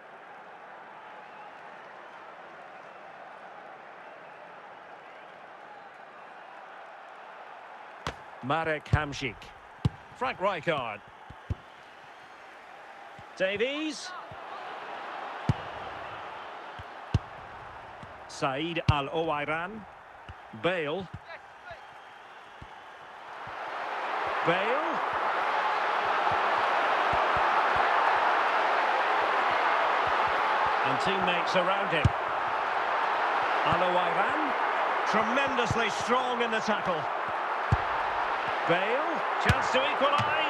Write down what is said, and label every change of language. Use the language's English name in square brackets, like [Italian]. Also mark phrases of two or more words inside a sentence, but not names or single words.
[English] Marek Hamšík. Frank Rijkaard. Davies. Said Al-Owairan. Bale. Bale. And teammates around him. Al-Owairan. Tremendously strong in the tackle. Bale, chance to equalise.